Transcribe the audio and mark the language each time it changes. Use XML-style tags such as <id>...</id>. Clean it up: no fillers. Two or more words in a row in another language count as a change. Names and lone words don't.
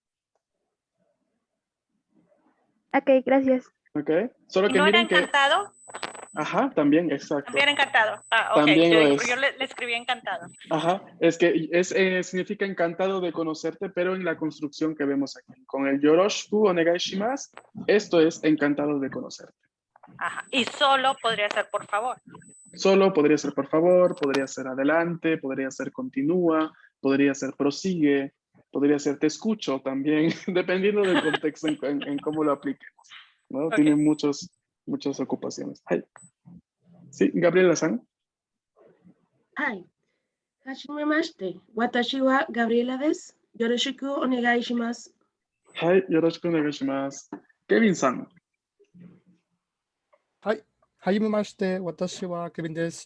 <es>Ok, gracias. ¿ok? Solo ¿Y que no era miren que, encantado? ajá, también, exacto. También era encantado. Ah, ok. También lo es. Yo le escribí encantado. Ajá, es que significa encantado de conocerte, pero en la construcción que vemos aquí. Con el</es> <ja>よろしくお願いします,</ja> <es>esto es encantado de conocerte. Ajá. Y solo podría ser por favor. Solo podría ser por favor, podría ser adelante, podría ser continúa, podría ser prosigue, podría ser te escucho también, dependiendo del contexto en cómo lo apliquemos, ¿no? Ok. Tiene muchas ocupaciones. Ay. Sí,</es> <ja>Gabriela-san. Hi. はじめまして。私はガブリエラです. よろしくお願いします. はい、よろしくお願いします. Kevin-san. はい。はじめまして。私はケビンです。</ja>